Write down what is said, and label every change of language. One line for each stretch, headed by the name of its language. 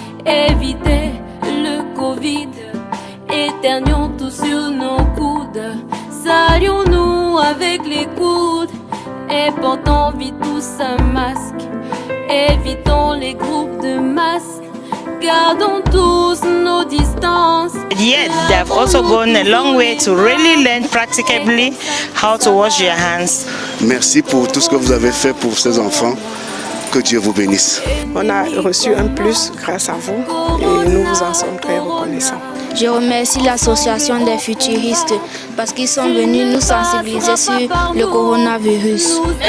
French: Évitez le Covid, éternions tous sur nos coudes. Saluons-nous avec les coudes et portons vite tous un masque. Évitons les groupes de masse, gardons tous nos distances.
English: Yet they have also gone a long way to really learn practically how to wash your hands.
French: Merci pour tout ce que vous avez fait pour ces enfants. Que Dieu vous bénisse. On a reçu un plus grâce à vous et nous vous en sommes très reconnaissants. Je remercie l'association des futuristes parce qu'ils sont venus nous sensibiliser sur le coronavirus.